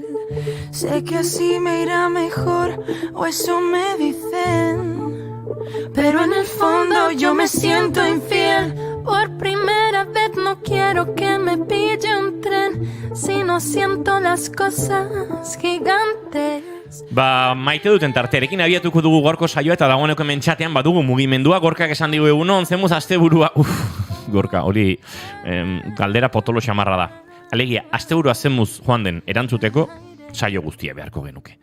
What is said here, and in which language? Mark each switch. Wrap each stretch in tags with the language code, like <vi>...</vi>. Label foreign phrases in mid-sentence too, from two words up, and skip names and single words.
<es>Sé que así me irá mejor, o eso me dicen, pero en el fondo yo me siento infiel. Por primera vez no quiero que me pille un tren, si no siento las cosas gigantes.</es> <eu>Maite duten tartearekin abiatuko dugu gorko saioa eta dagoeneko mentxatean badugu mugimendua. Gorkak esan digu egunon, zemuz asteburua. Gorka, hori galdera potolo xamarra da. Alegia, asteburua zemuz joan den erantzuteko saio guztia beharko genuke.</eu>